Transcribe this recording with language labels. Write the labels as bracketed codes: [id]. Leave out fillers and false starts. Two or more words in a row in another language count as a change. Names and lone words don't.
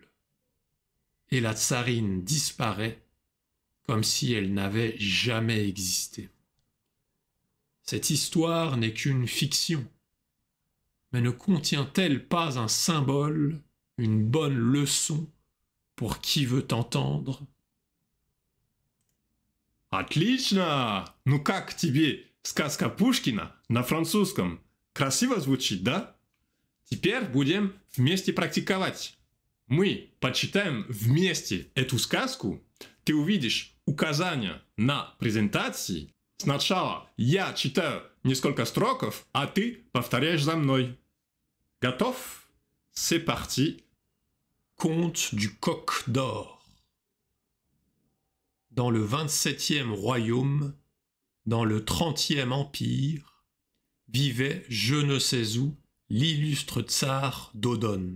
[fr] Et la tsarine disparaît comme si elle n'avait jamais existé. Cette histoire n'est qu'une fiction, mais ne contient-elle pas un symbole, une bonne leçon pour qui veut entendre? [ru] Отлично! Ну как тебе сказка Пушкина на французском? Красиво звучит, да? Теперь будем вместе практиковать. Мы почитаем вместе эту сказку. Ты увидишь указания на презентации. Сначала я читаю несколько строков, а ты повторяешь за мной. Готов? [fr] C'est parti. Conte du coq d'or. Dans le 27e royaume, dans le 30e empire, vivait je ne sais où l'illustre tsar Dodon.